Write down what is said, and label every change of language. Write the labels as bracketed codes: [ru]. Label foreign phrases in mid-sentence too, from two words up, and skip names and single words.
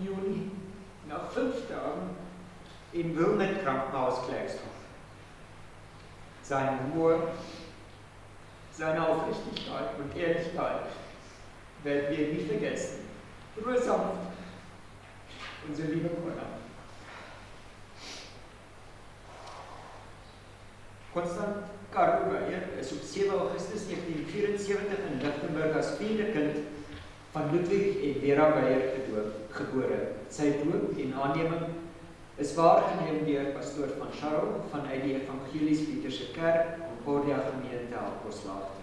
[de] Juni nach 5 Tagen im Wilnet Krankenhaus Klerksdorf. Sein Humor, seine Aufrichtigkeit und Ehrlichkeit werden wir nie vergessen. Ruhe sanft, unsere liebe Connor. [af] Konstant Karel Weyer is op 7 Augustus 1974 in Lichtenburg as vierde kind van Ludwig en Vera Weyer gebore. Sy doop en aanneming is waargeneem deur Pastor van Scharren vanuit die Evangelisch-Pieterse Kerk Concordia Gemeente Apostelachte.